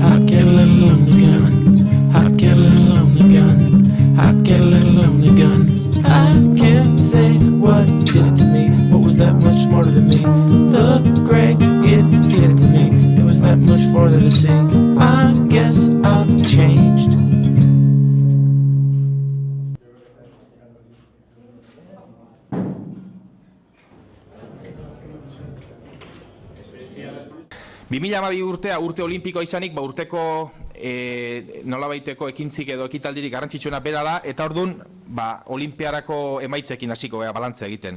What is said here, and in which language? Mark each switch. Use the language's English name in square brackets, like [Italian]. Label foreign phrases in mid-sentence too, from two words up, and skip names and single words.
[English] Hot kettle and a lonely gun. Hot kettle and a lonely gun. Hot kettle and a lonely gun. I can't say what did it to me. What was that much smarter than me? The gray, it did it for me. It was that much farther to see. I guess I've changed. [Basque] urtea urte olimpikoa izanik, urteko nolabaiteko ekintzik edo ekitaldirik garrantzitsuena bera da, eta orduan olimpiarako emaitzekin hasiko balantzea egiten.